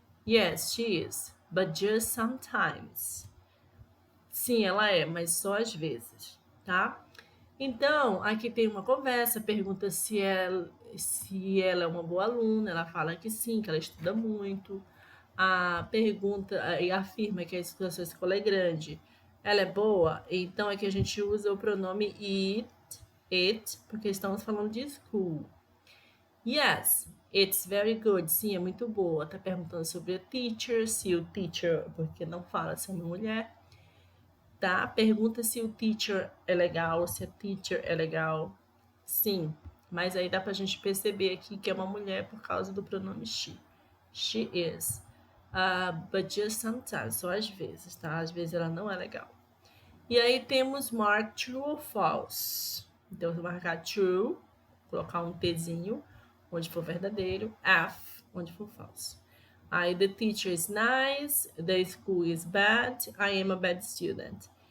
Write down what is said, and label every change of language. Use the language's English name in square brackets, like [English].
[English] Yes, she is, but just sometimes. [Portuguese] Sim, ela é, mas só às vezes, tá? Então, aqui tem uma conversa, pergunta se ela é uma boa aluna, ela fala que sim, que ela estuda muito. A pergunta e afirma que a sua escola é grande. Ela é boa, então aqui a gente usa o pronome it, porque estamos falando de school. [English] Yes, it's very good. [Portuguese] Sim, é muito boa. Tá perguntando sobre a teacher, se o teacher, porque não fala se é uma mulher, tá? Pergunta se o teacher é legal, se a teacher é legal. Sim, mas aí dá pra gente perceber aqui que é uma mulher por causa do pronome she. [English] She is. But just sometimes, [Portuguese] só às vezes, tá? Às vezes ela não é legal. E aí temos mark true ou false. Então, eu vou marcar true, colocar um Tzinho, onde for verdadeiro, F, onde for false. [English] Aí, the teacher is nice, the school is bad, I am a bad student.